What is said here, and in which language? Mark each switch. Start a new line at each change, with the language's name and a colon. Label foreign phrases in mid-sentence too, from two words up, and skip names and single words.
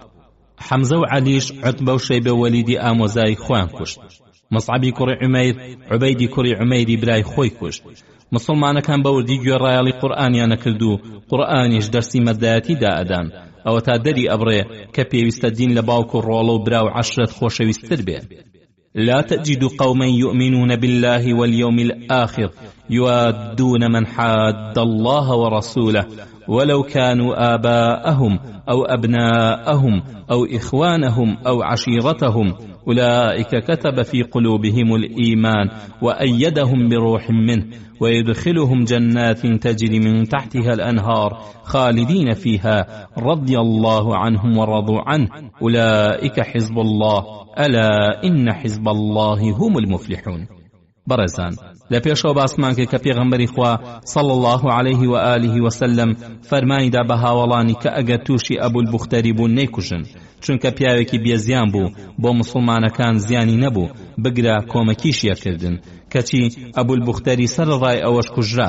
Central Kurdish: حەمزە و عەلیش عوتبە و شەیبە وەلیدی ئامۆزای خۆیان کوشت. مصعبی کوڕی عومەیر عوبەیدی کوڕی عومەیری برای خۆی کوشت. مسلمانەکان بە وردی گوێڕایەڵی قورئانیان نەکرد و قورئانیش دەرسی مەردایەتی دائەدان ئەوە تا دەری ئەبڕێ کە پێویستە دین لە باوک و ڕۆڵە و برا و عەشرەت خۆشەویستتر بێ.
Arabic: لا تجد قوما يؤمنون بالله واليوم الآخر يوادون من حاد الله ورسوله ولو كانوا آباءهم أو أبناءهم أو إخوانهم أو عشيرتهم أولئك كتب في قلوبهم الإيمان وأيدهم بروح منه ويدخلهم جنات تجري من تحتها الأنهار خالدين فيها رضي الله عنهم ورضوا عنه أولئك حزب الله ألا إن حزب الله هم المفلحون.
Central Kurdish: بەڕێزان لە پێشەوە باسمان کرد کە پێغەمبەری خوا
Arabic: صلی الله عليه و آله وسلم
Central Kurdish: فەرمانیدا بە هاوڵانی کە ئەگەر تووشی ئەبول بوختەری بوون نەیکوژن چونکە پیاوێکی بێزیان بوو بۆ مسلمانەکان زیانی نەبوو بگرە کۆمەکیشیەکردن کەچی ئەبول بوختەری سەرڕای ئەوەش کوژرا.